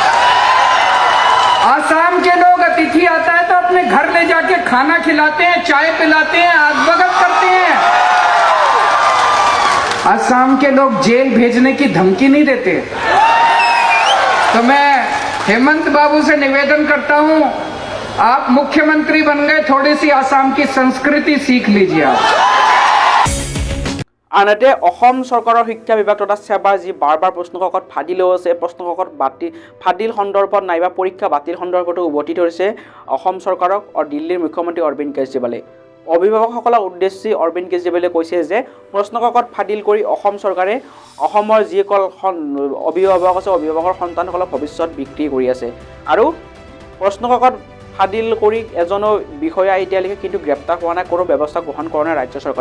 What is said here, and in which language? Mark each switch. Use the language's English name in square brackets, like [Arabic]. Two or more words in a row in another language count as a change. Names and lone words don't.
[Hindi] आसाम के लोग अतिथि आता है तो अपने घर ले जाके खाना खिलाते हैं, चाय पिलाते हैं, आगभगत करते हैं। आसाम के लोग जेल भेजने की धमकी नहीं देते। तो मैं हेमंत बाबू से निवेदन करता हूं, आप मुख्यमंत्री बन गए, थोड़ी सी आसाम की संस्कृति सीख लीजिए आप। [Assamese] আনহাতে অসম চৰকাৰৰ শিক্ষা বিভাগ তথা সেৱা যি বাৰ বাৰ প্ৰশ্নকাকত ফাদিলেও আছে, প্ৰশ্নকাকত ফাদিল সন্দৰ্ভত নাইবা পৰীক্ষা বাতিল সন্দৰ্ভতো উভতি ধৰিছে অসম চৰকাৰক আৰু দিল্লীৰ মুখ্যমন্ত্ৰী অৰবিন্দ কেজৰিৱালে। অভিভাৱকসকলক উদ্দেশ্যি অৰবিন্দ কেজৰিৱালে কৈছে যে প্ৰশ্নকাকত ফাদিল কৰি অসম চৰকাৰে অসমৰ যিসকল অভিভাৱক আছে অভিভাৱকৰ সন্তানসকলক ভৱিষ্যত বিক্ৰী কৰি আছে আৰু প্ৰশ্নকাকত ফাদিল কৰি এজনো বিষয়া এতিয়ালৈকে কিন্তু গ্ৰেপ্তাৰ হোৱা নাই, কোনো ব্যৱস্থা গ্ৰহণ কৰা নাই ৰাজ্য চৰকাৰে।